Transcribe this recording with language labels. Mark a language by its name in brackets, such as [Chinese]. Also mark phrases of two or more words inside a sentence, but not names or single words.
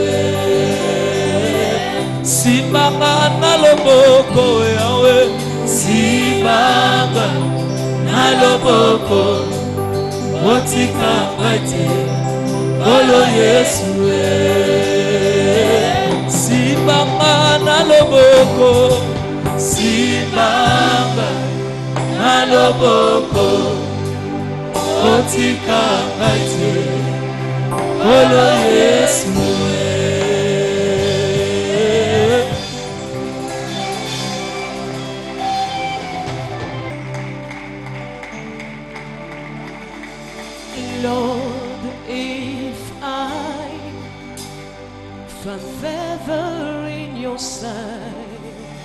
[Lingala] simbanga na loboko yawe simbanga na loboko kotika ngai te olo Yesu simbanga na loboko simbanga na loboko kotika ngai te olo Yesu [English] Lord, if I find favor in your sight,